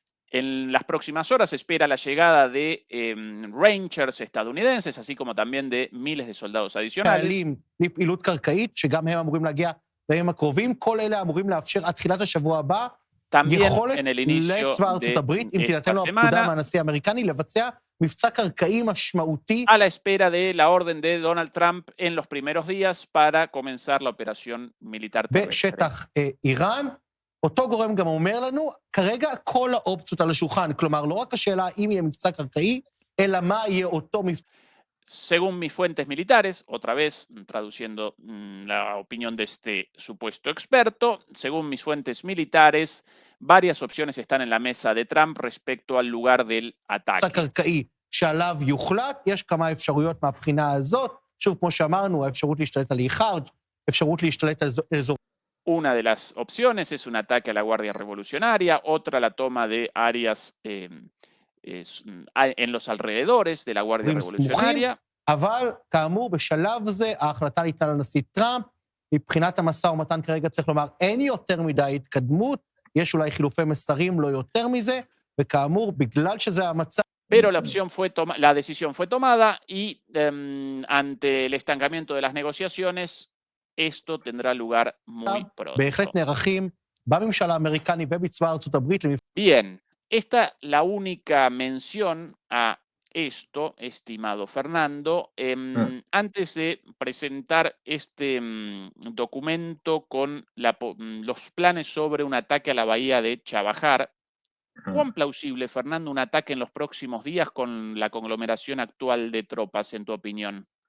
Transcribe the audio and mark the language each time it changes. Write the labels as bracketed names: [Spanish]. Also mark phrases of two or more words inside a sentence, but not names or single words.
[Spanish] En las próximas horas se espera la llegada de Rangers estadounidenses, así como también de miles de soldados adicionales. [Hebrew] חיילים לפעילות קרקעית, שגם הם אמורים להגיע בימים הקרובים. כל אלה אמורים לאפשר עד תחילת השבוע הבא [Spanish] También [Hebrew] יכולת [Spanish] en el inicio [Hebrew] לצבא ארצות [Spanish] de [Hebrew] הברית, אם [Spanish] esta [Hebrew] תינתן לו הפקודה [Spanish] semana, [Hebrew] מהנשיא האמריקני, לבצע מבצע קרקעי משמעותי [Spanish] a la espera de la orden de Donald Trump en los primeros días para comenzar la operación militar terrestre. [Hebrew] בשטח איראן. אותו גורם גם אומר לנו, כרגע כל האופציות על השולחן, כלומר, לא רק השאלה אם יהיה מבצע קרקעי, אלא מה יהיה אותו מבצע. [Spanish] Según mis fuentes militares, otra vez traduciendo la opinión de este supuesto experto, según mis fuentes militares, varias opciones están en la mesa de Trump respecto al lugar del [Hebrew] מבצע [Spanish] ataque. [Hebrew] קרקעי שעליו יוחלט, יש כמה אפשרויות מהבחינה הזאת, שוב, כמו שאמרנו, האפשרות להשתלט על איחארג', אפשרות להשתלט על אזור. [Spanish] Una de las opciones es un ataque a la Guardia Revolucionaria, otra la toma de áreas en los alrededores de la Guardia Revolucionaria. [Hebrew] אבל כאמור, בשלב זה ההחלטה ניתנה לנשיא טראמפ, מבחינת המשא ומתן כרגע צריך לומר, אין יותר מדי התקדמות, יש אולי חילופי מסרים, לא יותר מזה, וכאמור, בגלל שזה המצב... [Spanish] Pero la decisión fue tomada y ante el estancamiento de las negociaciones, esto tendrá lugar muy pronto. [Hebrew] בהחלט נערכים בממשל האמריקני ובצבא ארצות הברית. [Spanish] Bien, esta la única mención a esto, estimado Fernando. Antes de presentar este documento con los planes sobre un ataque a la bahía de Chabahar, ¿cuán plausible, Fernando, un ataque en los próximos días con la conglomeración actual de tropas, en tu opinión?